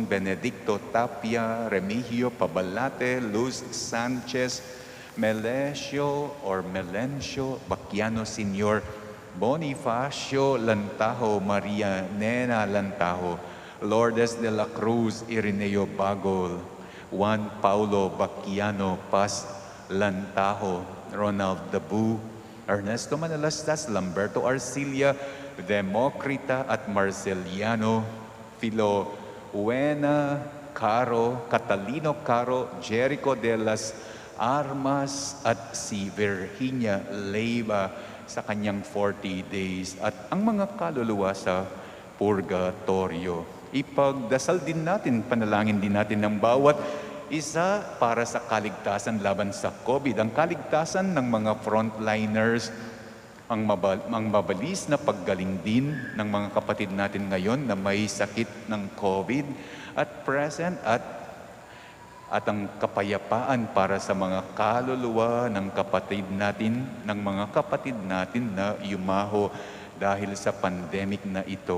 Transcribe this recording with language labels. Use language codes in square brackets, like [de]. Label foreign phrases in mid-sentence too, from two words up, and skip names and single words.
[tl] Benedicto Tapia, Remigio Pabalate, Luz Sanchez, Melencio Baquiano Sr., Bonifacio Lantajo, Maria Nena Lantajo, Lourdes de la Cruz, Ireneo Bagol, Juan Paulo Baquiano Paz Lantajo, Ronald Dabu, Ernesto Manalastas, Lamberto Arcilia, Democrita at Marceliano, Filoena Caro, Catalino Caro, Jericho de las Armas at si Virginia Leiva sa kanyang 40 days at ang mga kaluluwa sa purgatorio. Ipagdasal din natin, panalangin din natin ng bawat Isa para sa kaligtasan laban sa COVID, ang kaligtasan ng mga frontliners, ang mabalis na paggaling din ng mga kapatid natin ngayon na may sakit ng COVID at present at ang kapayapaan para sa mga kaluluwa ng mga kapatid natin na yumaho dahil sa pandemic na ito.